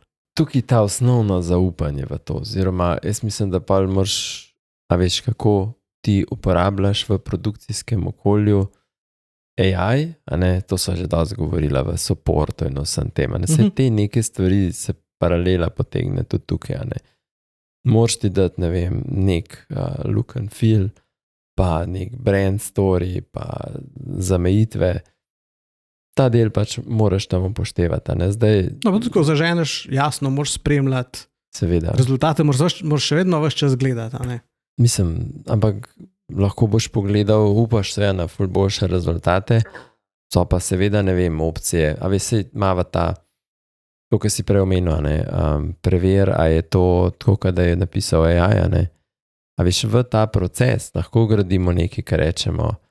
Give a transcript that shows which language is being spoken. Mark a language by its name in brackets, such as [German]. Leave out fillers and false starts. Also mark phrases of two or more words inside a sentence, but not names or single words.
[Slovenian] Tukaj ta osnovno zaupanje v to, oziroma jaz mislim, da pa moraš, a veš, kako ti uporabljaš v produkcijskem okolju AI, a ne, to so že dosti govorila v supportu in vsem tem, a ne, se te neke stvari se paralela potegne tudi tukaj, a ne. Moraš ti dati, ne vem, nek [English] look and feel, [Slovenian] pa nek [English] brand story, [Slovenian] pa zamejitve, ta del pač moraš tam upoštevati, a ne, zdaj... No, pa tako zaženeš, jasno, moraš spremljati, seveda. Rezultate moraš še vedno ves čas gledati, a ne. Mislim, ampak lahko boš pogledal, upaš se na ful boljše rezultate, so pa seveda, ne vem, opcije, a veš, se imava ta, to, kar si prej omenil, ne, prever, a je to tako, da je napisal AI, a ne, a veš, v ta proces lahko gradimo nekaj, kar rečemo,